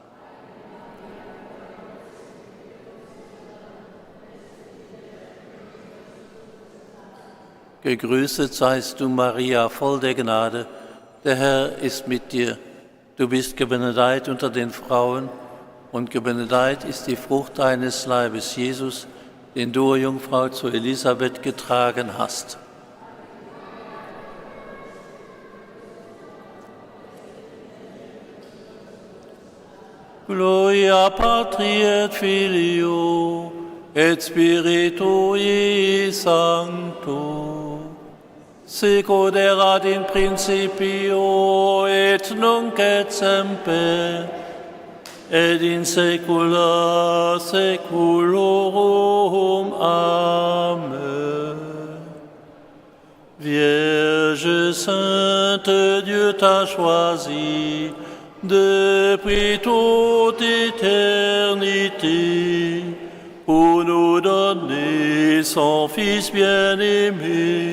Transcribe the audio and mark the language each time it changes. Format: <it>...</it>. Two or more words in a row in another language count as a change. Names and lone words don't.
<de>Gegrüßet seist du, Maria, voll der Gnade, der Herr ist mit dir. Du bist gebenedeit unter den Frauen, und gebenedeit ist die Frucht deines Leibes, Jesus, den du, Jungfrau, zu Elisabeth getragen hast.</de> <la>Gloria Patri et Filio et Spiritui Sancto, sicut erat in principio et nunc et semper, et in saecula saeculorum. Amen.</la> <fr>Vierge sainte, Dieu t'a choisie depuis toute éternité pour nous donner son Fils bien-aimé.</fr>